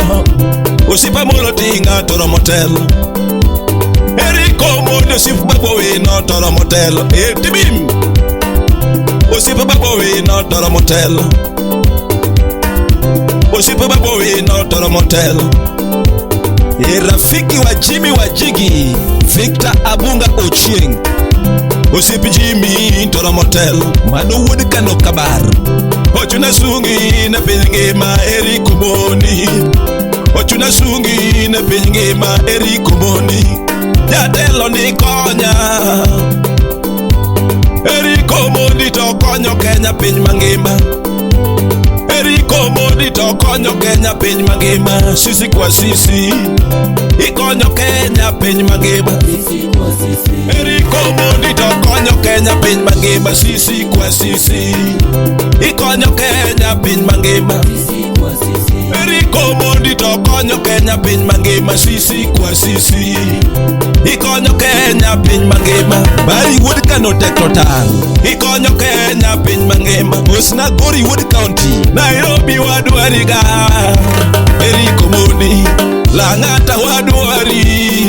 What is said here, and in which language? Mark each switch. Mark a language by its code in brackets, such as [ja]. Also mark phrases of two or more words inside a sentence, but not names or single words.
[luo] Osiepa Molo tinga toro motelo. Eriko Mondi osiepa babowe no toro motelo. Tibim osiepa babowe no toro motelo. Osiepa babowe no toro motelo. [sw] Rafiki wa Jimmy wa Jigi Victor Abunga Ochieng. [luo] Osiepa Jimmy toro motelo. Mano wuod Kano Kabar. Ochuna sungi na pingi ma Eriko Mondi. Ochuna sungi na pingi ma Eriko Mondi. Jatelo ni konya. Eriko Mondi to konyo Kenya piny mangima. Eriko Mondi to konyo Kenya piny mangima. [sw] Sisi kwa sisi [luo] ikonyo Kenya piny mangima. Eriko Mondi to konyo Kenya piny mangima. [sw] Sisi kwa sisi [luo] ikonyo Kenya piny mangima. Eriko Mondi to konyo Kenya piny mangima. [sw] Sisi kwa sisi [luo] ikonyo Kenya piny mangima. Bari wuod Kano tek total ikonyo Kenya piny mangima. Osna Gori Wood County Nairobi wadwariga. Eriko Mondi Lang'ata wadwari.